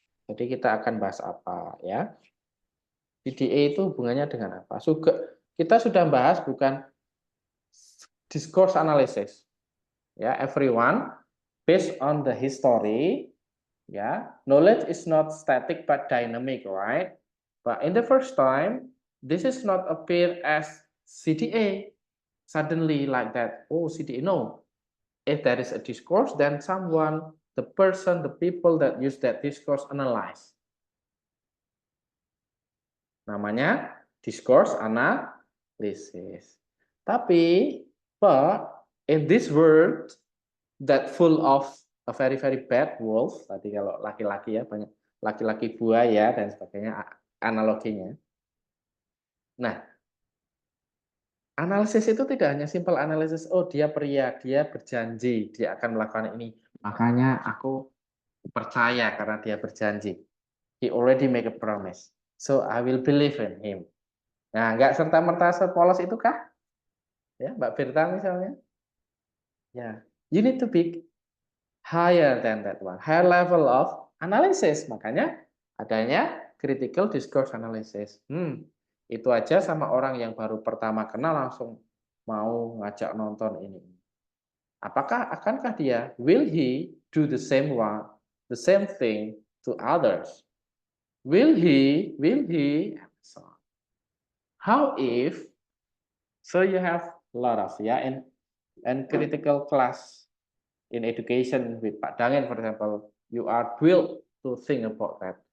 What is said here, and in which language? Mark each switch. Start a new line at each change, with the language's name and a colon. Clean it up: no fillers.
Indonesian: Jadi kita akan bahas apa, CDA itu hubungannya dengan apa? Kita sudah bahas bukan discourse analysis.
English: Everyone, based on the history, knowledge is not static but dynamic, right? But in the first time, this is not appear as CDA suddenly like that. Oh, CDA, no. If there is a discourse, then someone, the person, the people that use that discourse analyze.
Indonesian: Namanya discourse analysis. Tapi,
English: but in this world that full of a very bad wolf,
Indonesian: tadi kalau laki-laki banyak laki-laki buaya dan sebagainya analoginya. Nah, analisis itu tidak hanya simple analisis, oh dia pria, dia berjanji dia akan melakukan ini, makanya aku percaya karena dia berjanji.
English: He already make a promise, so I will believe in him.
Indonesian: Nah, nggak serta-merta sepolos itu kah? Mbak Firta misalnya.
English: You need to be higher than that one, higher level of analysis.
Indonesian: Makanya adanya critical discourse analysis. Itu aja sama orang yang baru pertama kenal langsung mau ngajak nonton ini. Akankah dia,
English: will he do the same thing to others? Will he, so how if, so you have a lot of, and critical class in education with Pak Dangen, for example, you are built to think about that.